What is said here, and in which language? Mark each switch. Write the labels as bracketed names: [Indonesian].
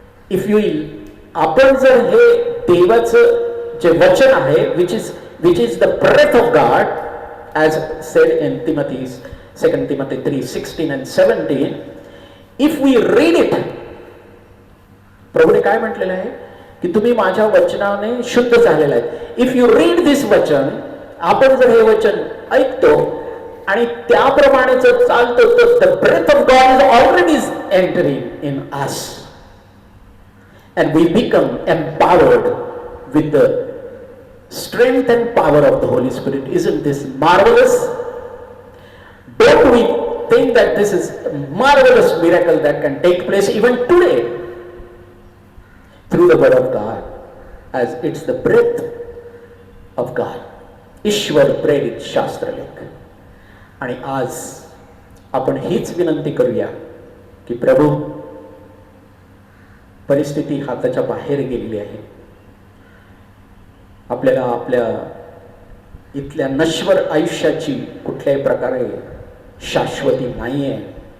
[English] if you [Marathi] आपण जर हे देवाचं जे वचन आहे [English] which is the breath of God, as said in Timothy, 2 Timothy 3:16 and 17, if we read it, [Marathi] प्रभूने काय म्हटलेलं आहे की तुम्ही माझ्या वचनाने शुद्ध झालेला आहे. [English] if you read this वचन, [Marathi] आपण जर हे वचन ऐकतो आणि त्याप्रमाणे जर चालतो तर [English] the breath of God is already entering in us and we become empowered with the strength and power of the Holy Spirit. Isn't this marvelous? Don't we think that this is a marvelous miracle that can take place even today through the word of God, as it's the breath of God. [Marathi] ईश्वर प्रेरित शास्त्रलेख. आणि आज आपण हीच विनंती करूया की प्रभू, परिस्थिती हाताच्या बाहेर गेलेली आहे. आपल्याला आपल्या इथल्या नश्वर आयुष्याची कुठल्याही प्रकारे शाश्वती नाही आहे.